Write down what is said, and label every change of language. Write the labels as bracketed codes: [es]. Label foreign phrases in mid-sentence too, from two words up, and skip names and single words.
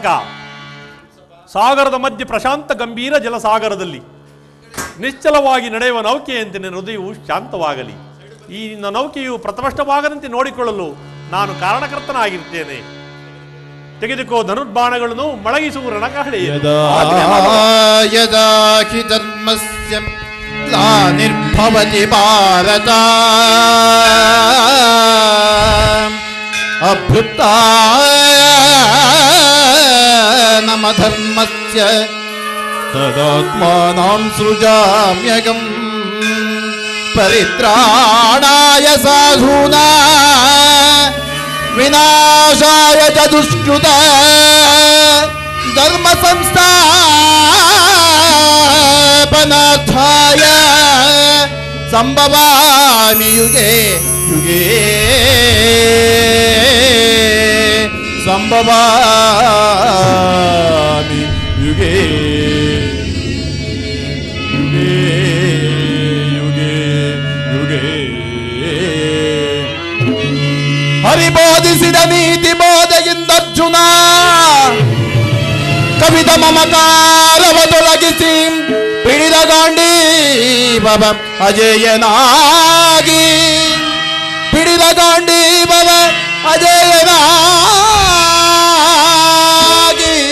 [kn] ಸಾಗರದ ಮಧ್ಯೆ ಪ್ರಶಾಂತ ಗಂಭೀರ ಜಲಸಾಗರದಲ್ಲಿ ನಿಶ್ಚಲವಾಗಿ ನಡೆಯುವ ನೌಕೆಯಂತೆ ನಿನ್ನ ಹೃದಯವು ಶಾಂತವಾಗಲಿ. ಈ ನಿನ್ನ ನೌಕೆಯು ಪ್ರಥಮಷ್ಟವಾಗದಂತೆ ನೋಡಿಕೊಳ್ಳಲು ನಾನು ಕಾರಣಕರ್ತನಾಗಿರ್ತೇನೆ. ತೆಗೆದುಕೋ ಧನುರ್ಬಾಣಗಳನ್ನು, ಮೊಳಗಿಸುವ ರಣಕಹಳೆ. [sa] ಯದಾ ಹಿ ಧರ್ಮಸ್ಯ ಗ್ಲಾನಿರ್ಭವತಿ ಭಾರತ ಅಭ್ಯುತ್ಥಾನಮ ಧರ್ಮಸ್ಯ ತದಾತ್ಮಾನಾಂ ಸೃಜಾಮ್ಯಹಂ ಪರಿತ್ರಾಣಾಯ ಸಾಧೂನಾಂ ವಿನಾಶಾಯ ಚ ದುಷ್ಕೃತಾಂ ಧರ್ಮ ಸಂಸ್ಥಾಪನಾರ್ಥಾಯ ಸಂಭವಾಮಿ ಯುಗೆ ಯುಗೆ ಸಂಭವಾಮಿ ಯುಗೆ ಯುಗೆ ಯುಗೆ ಯುಗೆ. [kn] ಹರಿಬೋಧಿಸಿದ ನೀತಿ ಬೋಧೆಯಿಂದ ಅರ್ಜುನ ಕವಿದ ಮಮಕಾರವ ತೊಲಗಿಸಿ ಪಿಡಿದ ಗಾಂಡೀವವ ಅಜೇಯನಾಗಿ, ಪಿಡಿದ ಗಾಂಡೀವವ ಅಜೇಯನಾಗಿ.